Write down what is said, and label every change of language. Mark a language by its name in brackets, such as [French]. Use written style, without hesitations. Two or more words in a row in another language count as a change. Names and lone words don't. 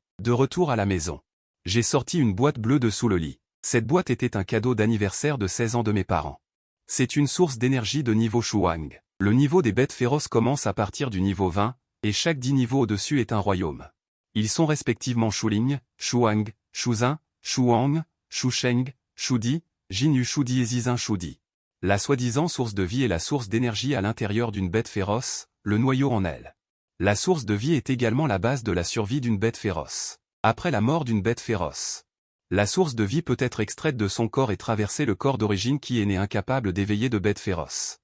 [French] De retour à la maison. J'ai sorti une boîte bleue de sous le lit. Cette boîte était un cadeau d'anniversaire de 16 ans de mes parents. C'est une source d'énergie de niveau Shuang. Le niveau des bêtes féroces commence à partir du niveau 20, et chaque 10 niveaux au-dessus est un royaume. Ils sont respectivement Shuling, Shuang, Shuzin, Shuang, Shusheng, Shudi, Jinyu Shudi et Zizin Shudi. La soi-disant source de vie est la source d'énergie à l'intérieur d'une bête féroce, le noyau en elle. La source de vie est également la base de la survie d'une bête féroce. Après la mort d'une bête féroce, la source de vie peut être extraite de son corps et traverser le corps d'origine qui est né incapable d'éveiller de bêtes féroces.